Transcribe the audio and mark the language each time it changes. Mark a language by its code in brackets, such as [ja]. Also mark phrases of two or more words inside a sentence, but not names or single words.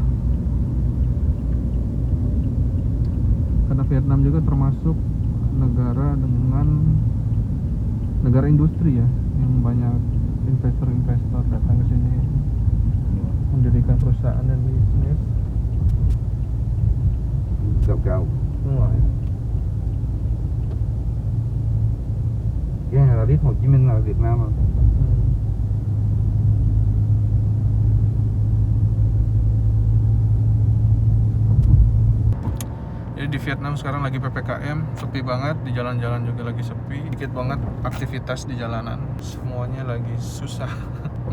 [id] Karena Vietnam juga termasuk negara industri ya, yang banyak investor datang ke sini mendirikan perusahaan dan bisnis. [vi] Cao. Đúng rồi. Cái này là biết Hồ Chí Minh là Việt Nam rồi. [id] Jadi di Vietnam sekarang lagi PPKM, sepi banget, di jalan-jalan juga lagi sepi, dikit banget aktivitas di jalanan, semuanya lagi susah.